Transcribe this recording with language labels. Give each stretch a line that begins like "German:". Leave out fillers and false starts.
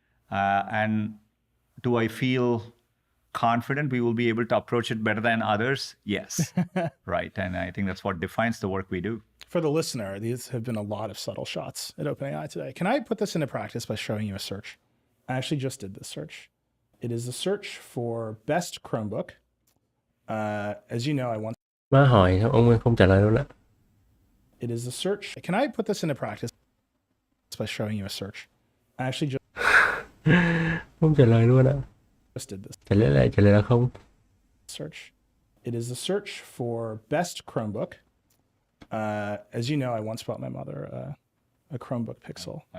English: And do I feel confident we will be able to approach it better than others? Yes. Right. And I think that's what defines the work we do. For the listener, these have been a lot of subtle shots at OpenAI today. Can I put this into practice by showing you a search? I actually just did this search. It is a search for best Chromebook. As you know, I once...
Vietnamese: Má hỏi ông không trả lời đâu đó.
English: It is a search. Can I put this into practice by showing you a search? I actually just...
Vietnamese: Không trả lời luôn ạ.
English: just did this
Vietnamese: Trả lời là không.
English: search. It is a search for best Chromebook. As you know, I once bought my mother a Chromebook Pixel.